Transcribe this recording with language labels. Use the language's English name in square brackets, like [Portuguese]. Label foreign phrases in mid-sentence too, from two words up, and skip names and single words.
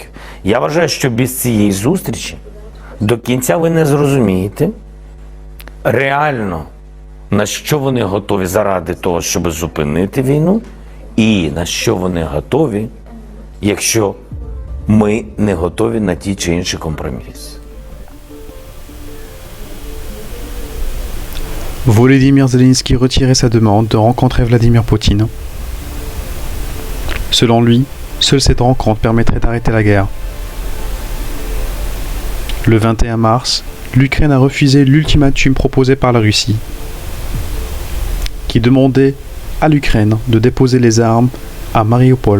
[Ukrainian] Я вважаю, що без цієї зустрічі до кінця ви не зрозумієте реально, на що вони готові заради того, щоб зупинити війну, і на що вони готові, якщо ми не готові на ті чи інші компроміси. [French] Volodymyr Zelensky retirait sa demande de rencontrer Vladimir Poutine. Selon lui, seule cette rencontre permettrait d'arrêter la guerre. Le 21 mars, l'Ukraine a refusé l'ultimatum proposé par la Russie, qui demandait à l'Ukraine de déposer les armes à Mariupol.